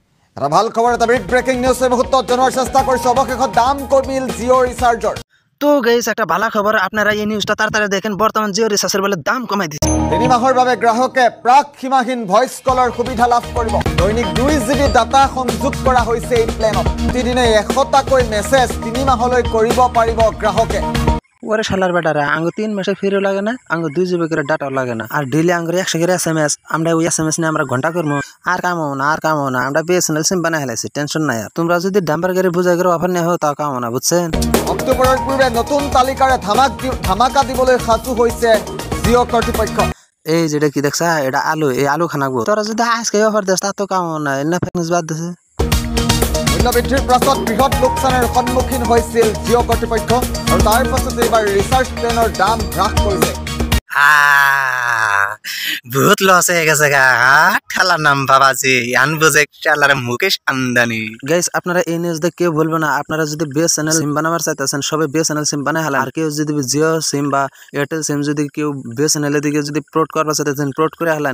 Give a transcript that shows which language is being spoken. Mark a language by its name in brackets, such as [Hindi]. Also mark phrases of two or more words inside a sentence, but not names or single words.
[Assamese] এটা ভাল খবৰ এটা [English] big breaking news [Assamese] এই মুহূৰ্তত জনোৱাৰ চেষ্টা কৰিছো অৱশেষত দাম কমিল জিঅ ৰিচাৰ্জৰ। [Bangla] তো গাইস একটা ভালো খবর, আপনারা এই নিউজটা তাড়াতাড়ি দেখেন। বর্তমান জিও রিচার্জের বলে দাম কমাই দিচ্ছে। [Assamese] 3 মাহৰ বাবে গ্ৰাহকে প্ৰাক সীমাহীন ভইচ কলৰ সুবিধা লাভ কৰিব। দৈনিক 2 GB ডাটা সংযোগ কৰা হৈছে এই প্লেনত। প্ৰতিদিনে 100টাকৈ মেছেজ 3 মাহলৈ কৰিব পাৰিব গ্ৰাহকে। [Bangla] ওরে শালার বেটারা আঙ্গু 3 মাসে ফিরেও লাগে না, আঙ্গু 2 GB করে ডাটাও লাগে না, আর ডেলি আঙ্গুর 100 করে SMS। আমরা ওই SMS নিয়ে আমরা ঘন্টা করবো, আর কামাও না আমরা বিএসএনএল সিম বানাই হেলাইছি, টেনশন নাই। আর তোমরা যদি ডাম্পার গাড়ি বুঝাই করে অফার নেওয়া তাও কামাও না, বুঝছেন? [Assamese] অক্টোবৰৰ পূৰ্বে নতুন তালিকাৰে ধামাকা দিবলৈ সাজু হৈছে জিঅ কৰ্তৃপক্ষ। [Bangla] এই যেটা কি দেখছা, এটা আলু, এই আলু খানাবো। তোরা যদি আজকে অফার দিস তা তো কামাও না, [Assamese] এনে ফেকনিস বাদ দিছে। মূল্যবৃদ্ধিৰ পাছত বৃহৎ লোকচানৰ সন্মুখীন হৈছিল জিঅ কৰ্তৃপক্ষ, আৰু তাৰ পাছত এইবাৰ ৰিচাৰ্জ প্লেনৰ দাম হ্ৰাস কৰিছে। [Bangla] বহুত লস হয়ে গেছে গা, ঠেলার নাম বাবাজি আনবুঝে ঠেলার মুকেশ আমদানি। গাইস আপনারা এই নিউজ দেখে কেউ বলবো না, আপনারা যদি বিএসএনএল সিম বানাবার চাইতেছেন সবাই বিএসএনএল সিম বানাই হালেন। আর কেউ যদি জিও সিম বা এয়ারটেল সিম যদি কেউ বিএসএনএল এর দিকে যদি পোর্ট করবার চাইতেছেন পোর্ট করে হালেন।